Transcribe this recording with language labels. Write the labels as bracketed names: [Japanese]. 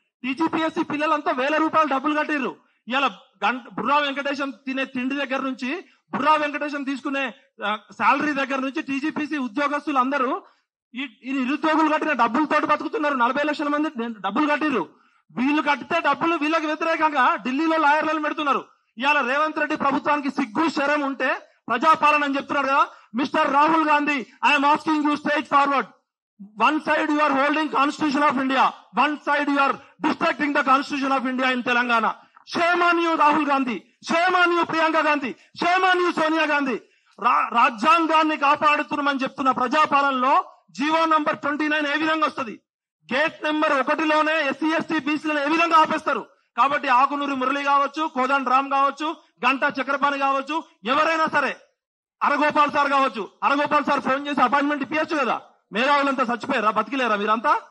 [Telugu] TGPSC పిల్లలంతా వేల రూపాయలు డబ్బులు కట్టిర్రు. ఇలా బుర్రా వెంకటేశం తినే తిండి దగ్గర నుంచి, బుర్రా వెంకటేశం తీసుకునే శాలరీ దగ్గర నుంచి టీజీపీసీ ఉద్యోగస్తులు అందరూ ఈ నిరుద్యోగులు కట్టిన డబ్బులతోటి బతుకుతున్నారు. 40 లక్షల మంది డబ్బులు కట్టిర్రు. వీళ్ళు కట్టితే డబ్బులు వీళ్ళకి వ్యతిరేకంగా ఢిల్లీలో లాయర్లను పెడుతున్నారు. ఇవాళ రేవంత్ రెడ్డి ప్రభుత్వానికి సిగ్గు శరం ఉంటే ప్రజాపాలన అని చెప్తున్నారు కదా. [English] Mister Rahul Gandhi, I'm asking you straight forward. One side you are holding Constitution of India, one side you are distracting the Constitution of India in Telangana. Shame on you, Rahul Gandhi. Shame on you, Priyanka Gandhi. Shame on you, Sonia Gandhi. [Telugu] రాజ్యాంగాన్ని కాపాడుతున్నామని చెప్తున్న ప్రజాపాలనలో GO number 29 ఏ విధంగా వస్తుంది? Gate number 1లోనే SC ST బీసీలను ఏ విధంగా ఆపేస్తారు? కాబట్టి ఆకునూరి మురళి కావచ్చు, కోదండ రామ్ కావచ్చు, గంటా చక్రపాణి కావచ్చు, ఎవరైనా సరే, అరగోపాల్ సార్ కావచ్చు, అరగోపాల్ సార్ ఫోన్ చేసి అపాయింట్మెంట్ ఇప్పించచ్చు కదా. మేధావులంతా చచ్చిపోయారా? బతికిలేరా మీరంతా?